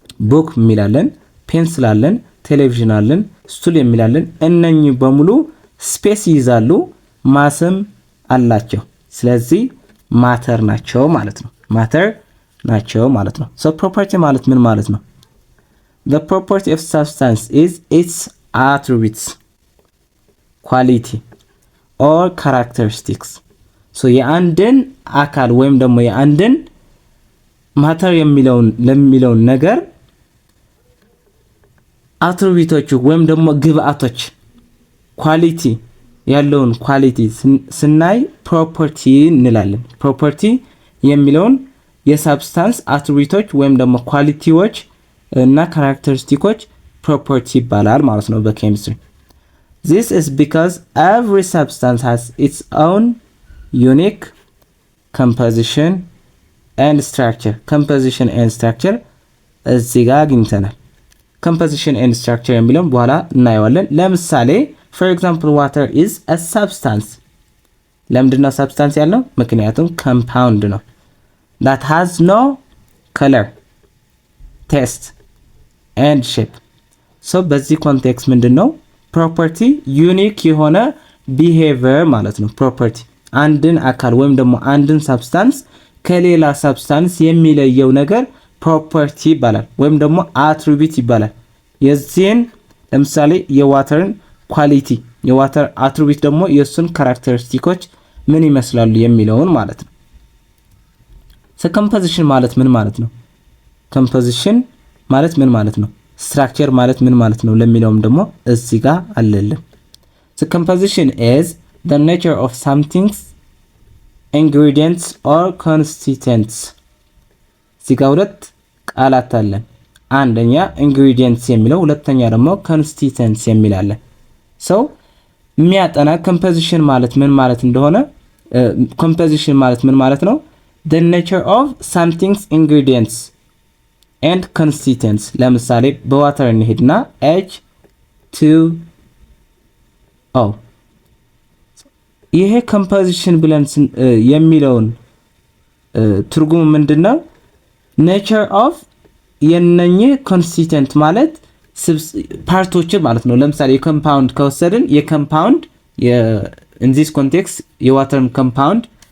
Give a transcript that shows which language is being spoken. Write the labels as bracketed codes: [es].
[am] ቡክ የሚላለን፣ ፔንስል አለን፣ ቴሌቪዥን አለን፣ ስቱል የሚላለን እነኚህ በሙሉ ስፔስ ይይዛሉ፣ ማስም አላቸው። ስለዚህ ማተር ናቸው ማለት ነው። ማተር ናቸው ማለት ነው። ሶ ፕሮፐርቲ ማለት ምን ማለት ነው? [en] The property of substance is its attributes, quality or characteristics. [am] ሶ የአንድን አካል ወይም ደግሞ የአንድን ማተር ለሚለውን ነገር አትሪቢዩቶቹ ወይም ደግሞ ግብአቶች ኳሊቲ ያለውን ኳሊቲ ስናይ ፕሮፐርቲ እንላለን። ፕሮፐርቲ የሚለውን የሳብስታንስ አትሪቢዩቶች ወይም ደግሞ ኳሊቲዎች እና ካራክተሪስቲኮች ፕሮፐርቲ ይባላል ማለት ነው በኬሚስትሪ። [en] This is because every substance has its own unique composition and structure. Composition and structure [am] እዚህ ጋር አግኝተናል። [en] composition and structure [am] የሚለውን በኋላ እናየዋለን። ለምሳሌ [en] for example water is a substance. [am] ለምንድነው substance ያልነው? [en] ምክንያቱም compound ነው that has no color, taste and shape. [am] so በዚህ ኮንቴክስት ምንድነው ፕሮፐርቲ ዩኒክ የሆነ ቢሄቪየር ማለት ነው። ፕሮፐርቲ አንድን አካል ወይም ደግሞ አንድን ሳብስታንስ ከሌላ ሳብስታንስ የሚለየው ነገር ፕሮፐርቲ ይባላል ወይም ደግሞ አትሪቢዩት ይባላል። የዚህን ለምሳሌ የዋተርን ኳሊቲ የዋተር አትሪቢዩት ደግሞ የሱን ካራክተሪስቲኮች ምን ይመስላሉ የሚለውን ማለት ነው። ሶ ኮምፖዚሽን ማለት ምን ማለት ነው? ኮምፖዚሽን ማለት ምን ማለት ነው? ስትራክቸር ማለት ምን ማለት ነው ለሚለውም ደግሞ እዚህ ጋር አለልን። ሶ ኮምፖዚሽን [en] is the nature of something's ingredients or constituents. [am] እዚህ ጋር ሁለት ቃላት አለን። አንደኛ ingredients የሚለው ሁለተኛ ደግሞ constituents የሚል አለ። ሶ የሚያጠና ኮምፖዚሽን ማለት ምን ማለት እንደሆነ ኮምፖዚሽን ማለት ምን ማለት ነው? [en] the nature of something's ingredients and constituents. [am] ለምሳሌ በዋተር እንሄድና H2O ይሄ ኮምፖዚሽን ብለን የሚለውን ትርጉሙ ምንድነው? nature of የነኚህ constituent ማለት ፓርቶች ማለት ነው። ለምሳሌ የኮምፓውንድ ከወሰድን የኮምፓውንድ [en] in this context [am] የዋተር ኮምፓውንድ